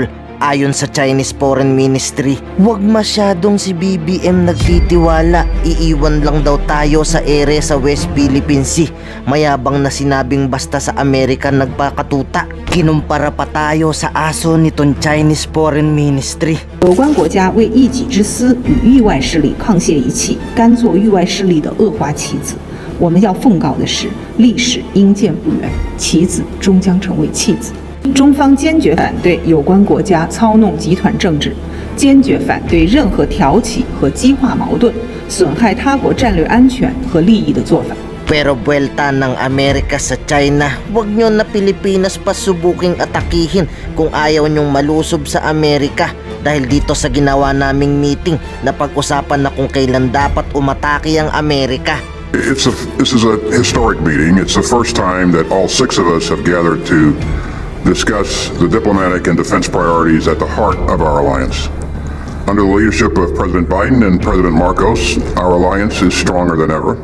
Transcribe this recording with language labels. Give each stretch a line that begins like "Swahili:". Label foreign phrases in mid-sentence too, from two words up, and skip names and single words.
Filipino: Ayon sa Chinese Foreign Ministry, huwag masyadong si BBM nagtitiwala, iiwan lang daw tayo sa ere sa West Philippine Sea. Mayabang na sinabing basta sa Amerika nagpakatuta. Kinumpara pa tayo sa aso nitong Chinese Foreign Ministry.
Chinese: 有关国家为一己之私与域外势力沆瀣一气，甘做域外势力的恶化棋子。我们要奉告的是，历史应鉴不远，棋子终将成为弃子。中方坚决反对有关国家操弄集团政治，坚决反对任何挑起和激化矛盾、损害他国战略安全和利益的做法。
Filipino: Pero buwelta ng Amerika sa China, huwag nyo na Pilipinas pa subuking atakihin kung ayaw nyong malusob sa Amerika. Dahil dito sa ginawa naming meeting, napag-usapan na kung kailan dapat umatake ang Amerika.
English: This is a historic meeting. It's the first time that all 6 of us have gathered to discuss the diplomatic and defense priorities at the heart of our alliance. Under the leadership of President Biden and President Marcos, our alliance is stronger than ever.